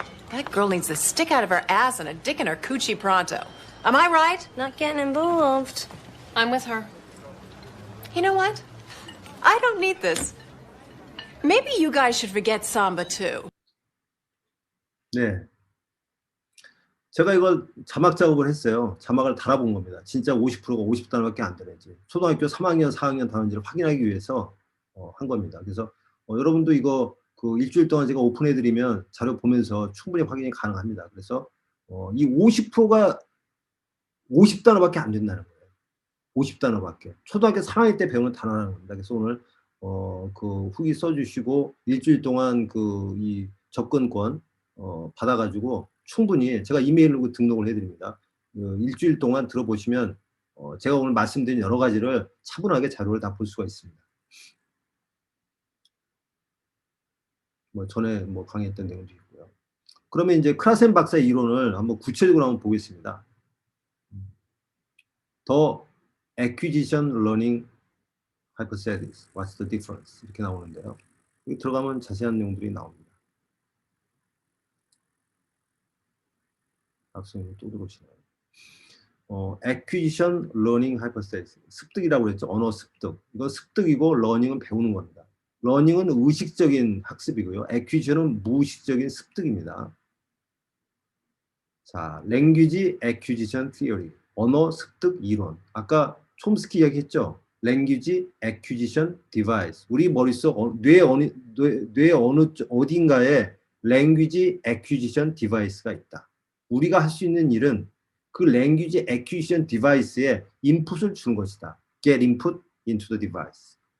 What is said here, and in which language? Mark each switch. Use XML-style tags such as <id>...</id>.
<en>That girl needs a stick out of her ass and a dick in her coochie pronto. Am I right? Not getting involved. I'm with her. You know what? I don't need this. Maybe you guys should forget Samba too.</en> <ko>네. 제가 이걸 자막 작업을 했어요. 자막을 달아본 겁니다. 진짜 50%가 50단어밖에 안 되는지. 초등학교 3학년, 4학년 단어인지를 확인하기 위해서 한 겁니다. 그래서 여러분도 이거 그 일주일 동안 제가 오픈해드리면 자료 보면서 충분히 확인이 가능합니다. 그래서 이 50%가 50단어밖에 안 된다는 거예요. 50단어밖에. 초등학교 3학년 때 배우는 단어라는 겁니다. 그래서 오늘 그 후기 써주시고 일주일 동안 그 이 접근권 받아가지고 충분히 제가 이메일로 등록을 해드립니다. 일주일 동안 들어보시면 제가 오늘 말씀드린 여러 가지를 차분하게 자료를 다 볼 수가 있습니다. 뭐 전에 뭐 강의했던 내용도 있고요. 그러면 이제 크라센 박사의 이론을 한번 구체적으로 한번 보겠습니다.</ko> <en>더 acquisition learning hypothesis, what's the difference?</en> <ko>이렇게 나오는데요. 여기 들어가면 자세한 내용들이 나옵니다. 학생이 또 들어오시나요?</ko> <en>acquisition learning hypothesis,</en> <ko>습득이라고 그랬죠. 언어 습득. 이건 습득이고 learning은 배우는 겁니다. learning은 의식적인 학습이고요. acquisition은 무의식적인 습득입니다. 자, language acquisition theory, 언어 습득 이론. 아까 촘스키 이야기했죠.</ko> <en>language acquisition device.</en> <ko>우리 머릿속 뇌 어느 어딘가에 language acquisition device가 있다. 우리가 할 수 있는 일은 그 language acquisition device에 인풋을 주는 것이다.</ko> <en>Get input into the device.</en>